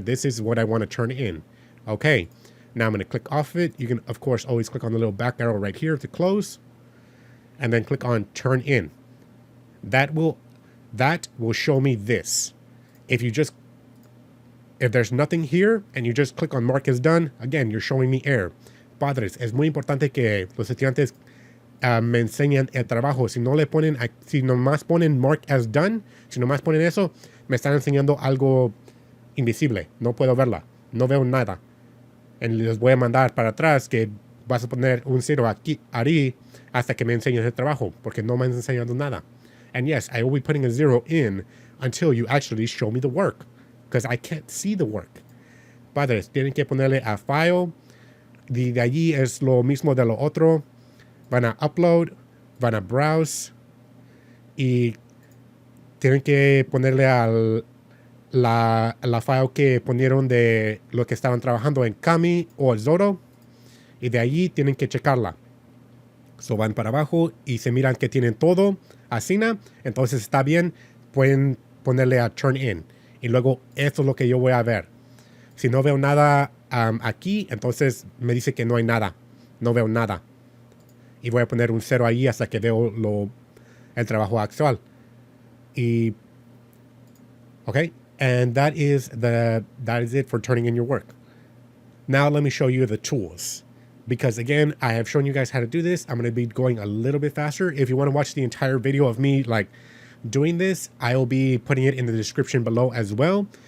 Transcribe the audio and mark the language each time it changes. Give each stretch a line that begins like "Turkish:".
English: This is what I want to turn in. Okay, now I'm going to click off of it. You can, of course, always click on the little back arrow right here to close. And then click on turn in. That will show me this. If there's nothing here and you just click on mark as done, again, you're showing me error.
Spanish: Padres, es muy importante que los estudiantes me enseñan el trabajo. Si nomás ponen mark as done, si nomás ponen eso, me están enseñando algo invisible. No puedo verla. No veo nada. Y les voy a mandar para atrás que vas a poner un 0 aquí, ahí, hasta que me enseñes el trabajo, porque no me estás enseñando nada.
English: And yes, I will be putting a 0 in until you actually show me the work, because I can't see the work.
Spanish: Padres, tienen que ponerle a file. De allí es lo mismo de lo otro. Van a upload, van a browse y tienen que ponerle la file que ponieron de lo que estaban trabajando en Kami o Xodo y de allí tienen que checarla. So van para abajo y se miran que tienen todo así, entonces está bien, pueden ponerle a turn in y luego eso es lo que yo voy a ver. Si no veo nada aquí, entonces me dice que no hay nada, no veo nada. Y voy a poner un 0 ahí hasta que veo el trabajo actual.
English: Okay, and that is it for turning in your work. Now let me show you the tools. Because again, I have shown you guys how to do this. I'm going to be going a little bit faster. If you want to watch the entire video of me like doing this, I will be putting it in the description below as well.